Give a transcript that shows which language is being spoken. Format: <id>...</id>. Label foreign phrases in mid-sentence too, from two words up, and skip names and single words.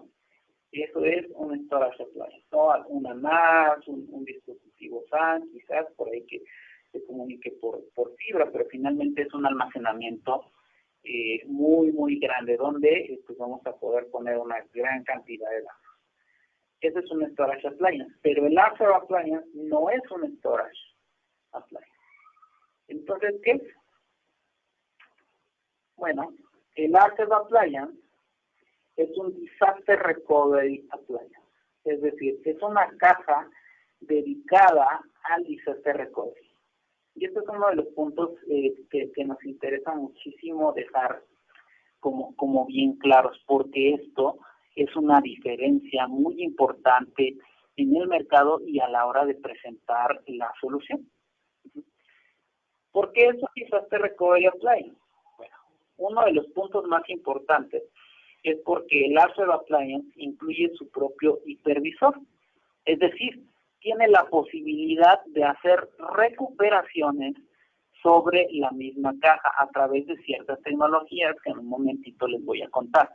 <es>Y eso es un</es> <en>storage appliance,</en> <es>¿no? Una NAS, un dispositivo SAN, quizás por ahí que se comunique por fibra, pero finalmente es un almacenamiento muy, muy grande, donde pues vamos a poder poner una gran cantidad de datos. Ese es un</es> <en>storage appliance,</en> <es>pero el Arthur appliance no es un</es> <en>storage appliance.</en> <es>Entonces, ¿qué es? Bueno, el Arthur appliance es un</es> <en>disaster recovery appliance,</en> <es>es decir, es una caja dedicada al</es> <en>disaster recovery.</en> <es>Y este es uno de los puntos que nos interesa muchísimo dejar como bien claros, porque esto es una diferencia muy importante en el mercado y a la hora de presentar la solución. ¿Por qué es un</es> <en>disaster recovery appliance?</en> <es>Bueno, uno de los puntos más importantes es porque el Arthur appliance incluye su propio hipervisor, es decir, tiene la posibilidad de hacer recuperaciones sobre la misma caja a través de ciertas tecnologías que en un momentito les voy a contar.</es>